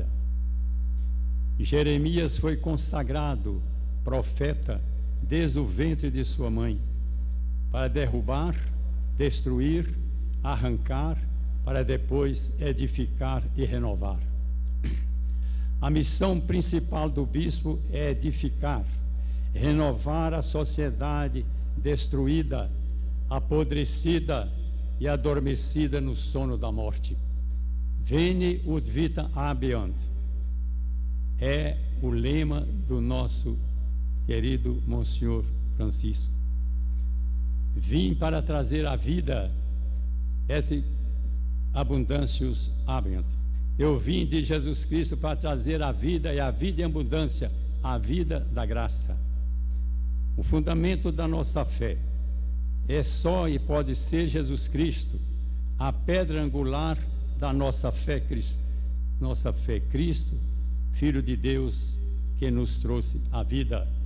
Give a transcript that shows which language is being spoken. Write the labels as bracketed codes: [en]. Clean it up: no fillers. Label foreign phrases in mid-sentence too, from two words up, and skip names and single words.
[pt] Jeremias foi consagrado profeta desde o ventre de sua mãe, para derrubar, destruir, arrancar, para depois edificar e renovar. A missão principal do bispo é edificar, renovar a sociedade destruída, apodrecida e adormecida no sono da morte. [la] Veni ut vita habeant [pt] é o lema do nosso querido Monsenhor Francisco. Vim para trazer a vida, [la] et abundantius habeant. [pt] Eu vim de Jesus Cristo para trazer a vida e a vida em abundância, a vida da graça. O fundamento da nossa fé é só e pode ser Jesus Cristo, a pedra angular da nossa fé, Cristo, Filho de Deus, que nos trouxe a vida.